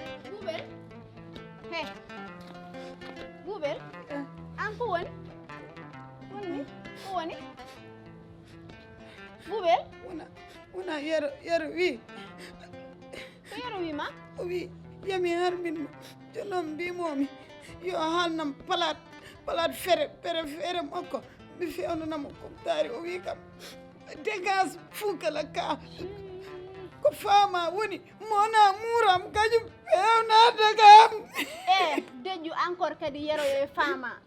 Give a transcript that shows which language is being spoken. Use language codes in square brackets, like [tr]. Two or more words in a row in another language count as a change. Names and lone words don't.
[ff] Buubel. He. Buubel. Eh. An ko woni? Woni ni? Ko woni? Buubel. Wona, wona yero, yero wi. Ko yero wi ma? O wi, yami harmin mo. Jono mbimomi, yo haalnam palat, palat fere, fere, fere makko. Mi fewnanamo ko taari. O wi kam, dégage fuu kala ka. Ko faama woni. [fr] Mon amour [ff] am kañum fewnata kam. Eh, deƴƴu encore kadi yero yo e faama.